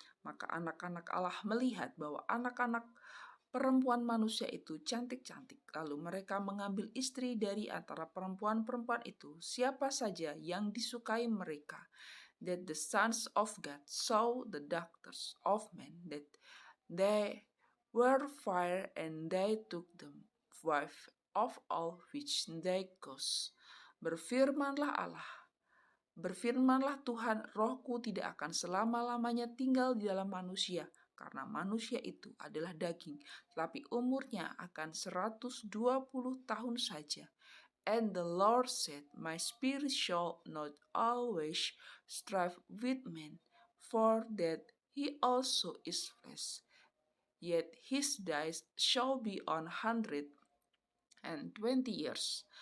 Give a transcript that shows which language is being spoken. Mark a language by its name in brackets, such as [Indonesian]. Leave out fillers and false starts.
[Indonesian] Maka anak-anak Allah melihat bahwa anak-anak perempuan manusia itu cantik-cantik, lalu mereka mengambil istri dari antara perempuan-perempuan itu, siapa saja yang disukai mereka. [English] That the sons of God saw the daughters of men, that they were fair, and they took them wife of all which they chose. [Indonesian] Berfirmanlah Allah, Berfirmanlah Tuhan, rohku tidak akan selama-lamanya tinggal di dalam manusia, karena manusia itu adalah daging, tetapi umurnya akan 120 tahun saja. [English] And the Lord said, My spirit shall not always strive with man, for that he also is flesh. Yet his days shall be 120 years.